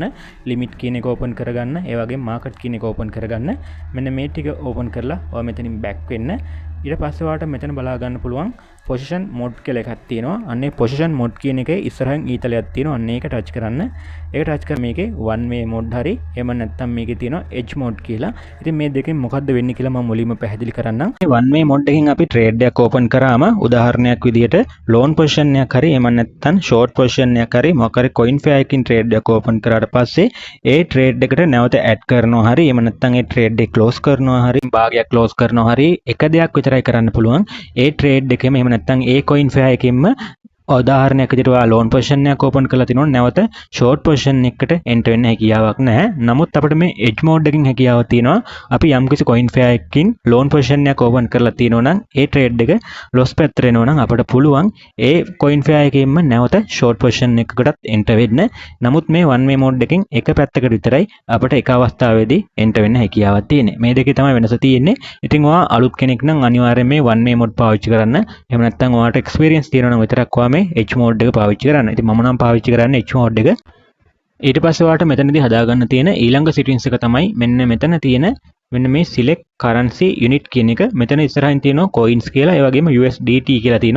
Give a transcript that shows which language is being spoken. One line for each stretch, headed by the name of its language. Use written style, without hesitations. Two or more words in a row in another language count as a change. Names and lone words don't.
Sinhala: limit කියන එක open කරගන්න. ඒ වගේම market කියන එක open කරගන්න. මෙන්න මේ ටික open කරලා ඔයා මෙතනින් back වෙන්න. ඊට පස්සේ ඔයාලට මෙතන බලා ගන්න පුළුවන්
English: position mode
Sinhala: කියලා එකක් තියෙනවා. අන්නේ
English: position mode
Sinhala: කියන එකේ ඉස්සරහින් ඊතලයක් තියෙනවා. අන්න ඒක touch කරන්න. ඒක touch කර මේකේ
English: one way mode
Sinhala: හරි එහෙම නැත්නම් මේකේ තියෙනවා
English: edge mode
Sinhala: කියලා. ඉතින් මේ දෙකෙන් මොකද්ද වෙන්නේ කියලා මම මුලින්ම පැහැදිලි කරන්නම්. මේ
English: one way mode
Sinhala: එකෙන් අපි trade එකක් open කරාම උදාහරණයක් විදියට
English: long position
Sinhala: එකක් හරි එහෙම නැත්නම්
English: short position
Sinhala: එකක් හරි මොකක් හරි
English: coin pair
Sinhala: එකකින් trade එකක් open කරාට පස්සේ ඒ trade එකට නැවත add කරනවා හරි එහෙම නැත්නම් ඒ trade එක close කරනවා හරි භාගයක් close කරනවා හරි එක දෙයක් විතරයි කරන්න පුළුවන්. ඒ trade එකෙම එහෙම නැත්නම් ඒ
English: coin pair
Sinhala: එකෙන්ම උදාහරණයක් විදිහට ඔයා
English: loan position
Sinhala: එකක් open කරලා තිනොත් නැවත
English: short position
Sinhala: එකකට enter වෙන්න හැකියාවක් නැහැ. නමුත් අපිට මේ
English: edge mode
Sinhala: එකකින් හැකියාවක් තියෙනවා. අපි යම්කිසි
English: coin pair
Sinhala: එකකින්
English: loan position
Sinhala: එකක් open කරලා තිනෝ නම් ඒ trade එක loss පැත්තට එනවා නම් අපිට පුළුවන් ඒ
English: coin pair
Sinhala: එකකින්ම නැවත
English: short position
Sinhala: එකකටත් enter වෙන්න. නමුත් මේ
English: one way mode
Sinhala: එකකින් එක පැත්තකට විතරයි අපිට එක අවස්ථාවේදී enter වෙන්න හැකියාවක් තියෙන්නේ. මේ දෙකේ තමයි වෙනස තියෙන්නේ. ඉතින් ඔයා අලුත් කෙනෙක් නම් අනිවාර්යයෙන් මේ
English: one way mode
Sinhala: පාවිච්චි කරන්න. එහෙම නැත්නම් ඔයාට experience තියෙනවා නම් විතරක් ඔයා
English: edge mode
Sinhala: එක පාවිච්චි කරන්න. ඉතින් මම නම් පාවිච්චි කරන්නේ
English: edge mode
Sinhala: එක. ඊට පස්සේ ඔයාලට මෙතනදී හදාගන්න තියෙන ඊළඟ settings එක තමයි මෙන්න මෙතන තියෙන මෙන්න මේ
English: select currency unit
Sinhala: කියන එක. මෙතන ඉස්සරහින් තියෙනවා coins කියලා ඒ වගේම USDT කියලා තියෙනවා.